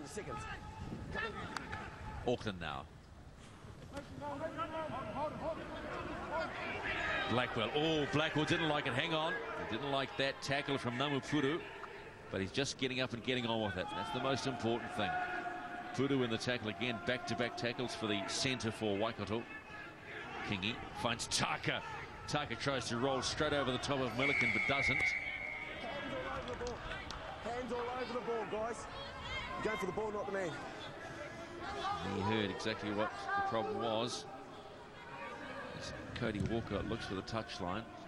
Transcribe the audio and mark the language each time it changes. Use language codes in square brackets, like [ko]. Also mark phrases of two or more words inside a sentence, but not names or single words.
[en] Auckland now. Blackwell. Oh, Blackwell didn't like it. Hang on. He didn't like that tackle from Namupuru, but he's just getting up and getting on with it. That's the most important thing. Puru in the tackle again. Back-to-back tackles for the centre for Waikato. Kingi finds Taka. Taka tries to roll straight over the top of Milliken, but doesn't. Hands all over the ball, guys. Go for the ball, not the man. He heard exactly what the problem was. Cody Walker looks for the touchline.